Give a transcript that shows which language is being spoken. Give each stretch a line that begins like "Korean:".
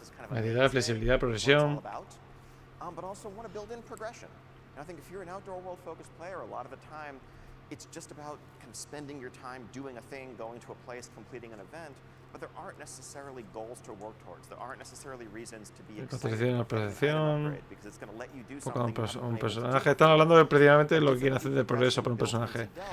Spanish: Variedad, flexibilidad, progresión.
English: But also want to build in progression. And I think if you're an outdoor world focused player, a lot of the time it's just about kind of spending your time doing a thing, going to a place, completing an event, but there aren't necessarily goals to work towards. There aren't necessarily reasons to be excited because it's going to let you do something.
Spanish: Un personaje. Están hablando de precisamente lo que quieren hacer de progreso para un personaje.